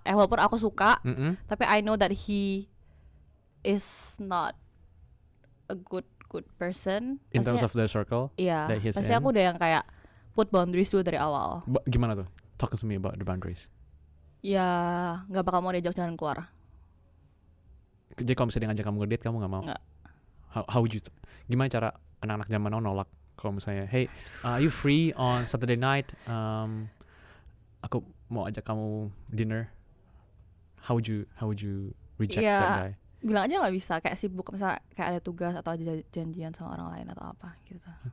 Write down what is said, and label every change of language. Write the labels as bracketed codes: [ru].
[id] Walaupun aku suka, tapi [en] I know that he is not a good person. In terms of the circle. [id] Iya. Pasti aku udah yang kayak [en] put boundaries [id] dulu dari awal. Gimana tuh? [en] Talk to me about the boundaries. [id] Ya nggak bakal mau diajak jalan keluar. Jadi kalau misalnya dia ngajak kamu ngedate, kamu nggak mau? Nggak. [en] How would you? [id] Gimana cara anak-anak zaman now nolak? Kalau misalnya, [en] hey, are you free on Saturday night? [id] Aku mau ajak kamu dinner. [en] How would you reject that guy? [id] Bilang aja nggak bisa, kayak sibuk, misalnya kayak ada tugas atau ada janjian sama orang lain atau apa gitu.